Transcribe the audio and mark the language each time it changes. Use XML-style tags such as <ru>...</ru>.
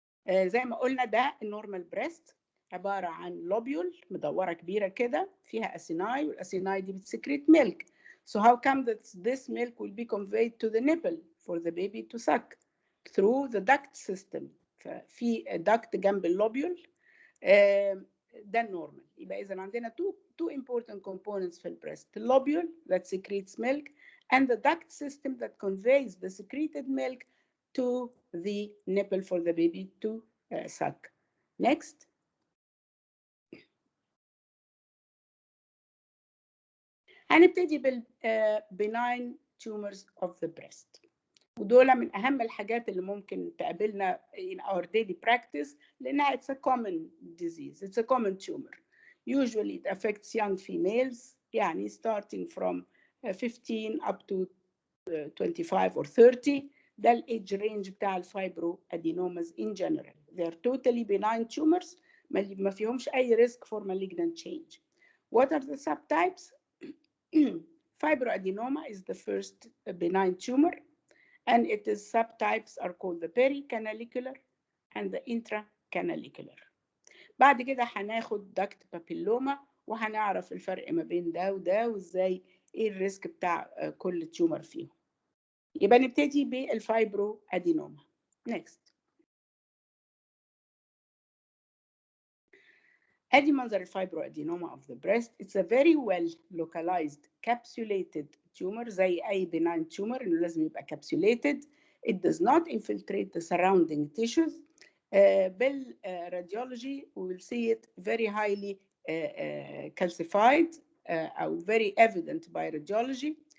<ar>زي ما قلنا ده النورمال بريست عبارة عن لوبيول مدورة كبيرة كده فيها أسيناي، والأسيناي دي بتسكريت ميلك.</ar> <en>So how come that this milk will be conveyed to the nipple for the baby to suck? Through the duct system.</en> <ar>ففي duct جنب اللوبيول. ده النورمال. يبقى إذا عندنا</ar> <en>two important components</en> <ar>في البريست.</ar> <en>The lobule that secretes milk and the duct system that conveys the secreted milk to the nipple for the baby to suck. Next.</en> <ar>هنبتدي بال</ar> <en>benign tumors of the breast.</en> <ar>ودول من أهم الحاجات اللي ممكن تقابلنا</ar> <en>in our daily practice</en> <ar>لأنها</ar> <en>it's a common disease, it's a common tumor. Usually it affects young females يعني starting from 15 up to 25 or 30.</en> <ar>ده الage range بتاع الفايبروادينوماز</ar> <en>in general. They are totally benign tumors</en> <ar>ما فيهمش أي</ar> <en>risk for malignant change. What are the subtypes? Fibroadenoma is the first benign tumor, and its subtypes are called the pericanalicular and the intracanalicular.</en> <ar>بعد كده هناخد duct papilloma وهنعرف الفرق ما بين ده وده وازاي ايه الريسك بتاع كل تيومر فيهم. يبقى نبتدي بالفايبروادينوما.</ar> <en>Next.</en> <ar>ادي منظر الفايبروادينوما</ar> <en>of the breast. It's a very well localized capsulated tumor</en> <ar>زي اي</ar> <en>benign tumor</en> <ar>انه لازم يبقى</ar> <en>capsulated. It does not infiltrate the surrounding tissues. بالراديولوجي we will see it very highly calcified او very evident by radiology.</en>